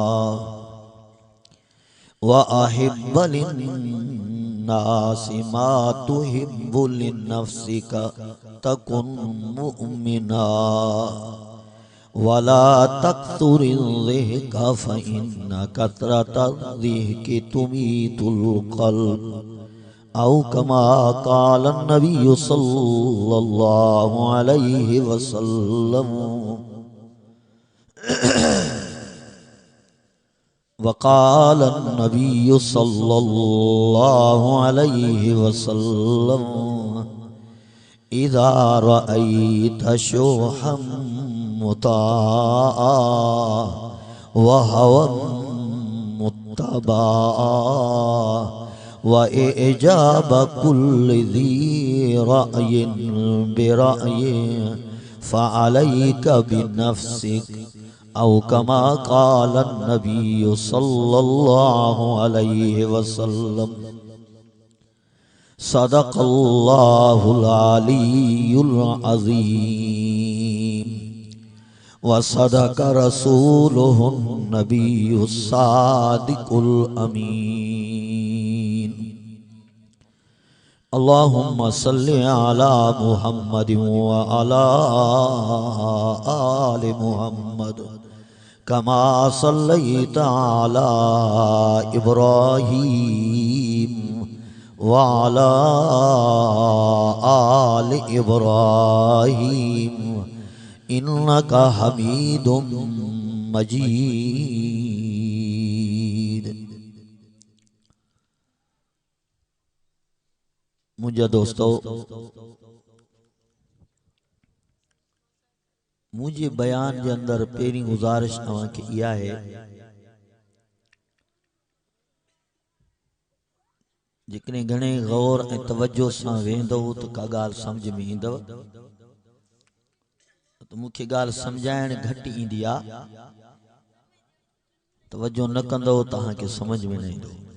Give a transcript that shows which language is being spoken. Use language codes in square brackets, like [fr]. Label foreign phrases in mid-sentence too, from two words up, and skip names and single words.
[ar] وأحب للناس ما تحب لنفسك تكن مؤمنا ولا تكثر الضحك فإن كثرة الضحك تميت القلب أو كما قال النبي صلى الله عليه وسلم. وقال النبي صلى الله عليه وسلم إذا رأيت شحا مطاعا وهوى متبعا وإعجاب كل ذي رأي برأيه فعليك بنفسك أو كما قال النبي صلى الله عليه وسلم. صدق الله العلي العظيم وصدق رسوله النبي الصادق الأمين. اللهم صل على محمد وعلى آل محمد كما صليت على إبراهيم وعلى آل إبراهيم إنك حميد مجيد. [sd] मुझे दोस्तों, मुझे बयान के अंदर पेरी गुजारिश तव्हांखे इहा है, जेकॾहिं घणे गौर ऐं तवज्जो सां वेंदव तो का ॻाल्हि समझ में ईंदव। तो मूंखे ॻाल्हि समझाइण घटि ईंदी आहे, तवज्जो न कंदव तव्हांखे समझ में न ईंदो।